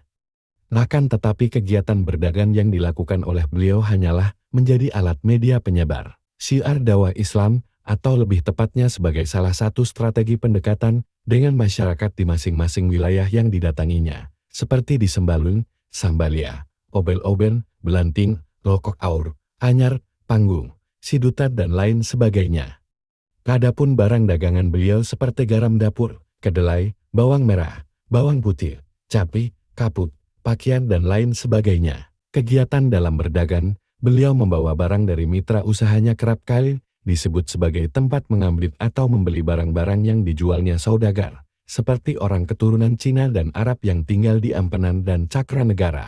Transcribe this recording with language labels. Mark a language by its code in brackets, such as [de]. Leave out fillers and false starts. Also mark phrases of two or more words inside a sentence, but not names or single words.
[id] Akan tetapi kegiatan berdagang yang dilakukan oleh beliau hanyalah menjadi alat media penyebar syiar dakwah Islam, atau lebih tepatnya sebagai salah satu strategi pendekatan dengan masyarakat di masing-masing wilayah yang didatanginya, seperti di Sembalun, Sambalia, Obel-Oben, Belanting, Lokok Aur, Anyar, Panggung, Sidutat dan lain sebagainya. Adapun barang dagangan beliau seperti garam dapur, kedelai, bawang merah, bawang putih, cabai, kaput, pakaian dan lain sebagainya. Kegiatan dalam berdagang, beliau membawa barang dari mitra usahanya kerap kali disebut sebagai tempat mengambil atau membeli barang-barang yang dijualnya saudagar, seperti orang keturunan Cina dan Arab yang tinggal di Ampenan dan Cakranegara.